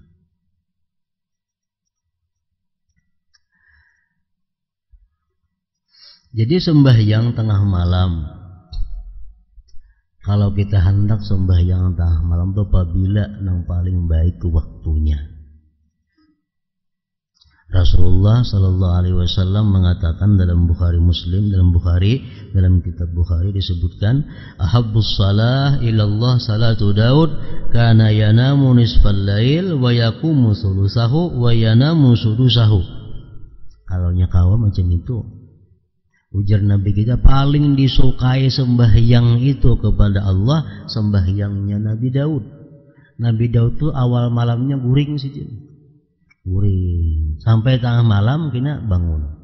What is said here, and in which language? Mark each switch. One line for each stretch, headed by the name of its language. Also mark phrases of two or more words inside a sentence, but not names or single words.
Indonesian: Jadi sembahyang tengah malam, kalau kita hendak sembahyang tengah malam itu apabila yang paling baik waktunya.
Arabic: رسول الله صلى الله عليه وسلم
Indonesian: mengatakan dalam Bukhari Muslim, dalam kitab Bukhari disebutkan,
Arabic: أحب الصلاة إلى الله صلاة داود كان ينام نصف الليل ويقوم ثلثه وينام سدسه.
Banjar: Kalau nyakawa macam itu, ujar Nabi kita, paling disukai sembahyang itu kepada Allah sembahyangnya Nabi Daud. Nabi Daud tuh awal malamnya guring saja, guring sampai tengah malam kena bangun.